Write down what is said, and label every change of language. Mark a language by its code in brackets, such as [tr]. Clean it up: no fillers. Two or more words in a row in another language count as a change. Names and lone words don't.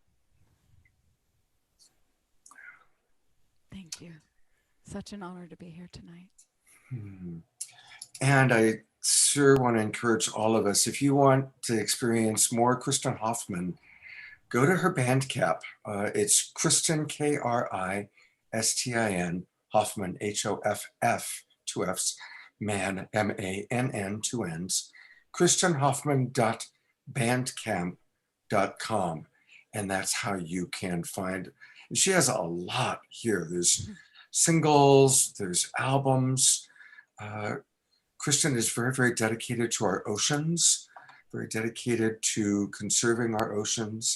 [en] Thank you. Such an honor to be here tonight. And I sure want to encourage all of us, if you want to experience more Kristen Hoffman, go to her Bandcamp. It's Kristen, Kristin, Hoffman, Hoff, 2 F's, man, MANN, 2 N's, KristenHoffman.bandcamp.com. And that's how you can find, and she has a lot here. There's singles, there's albums. Kristen is very, very dedicated to our oceans, very dedicated to conserving our oceans.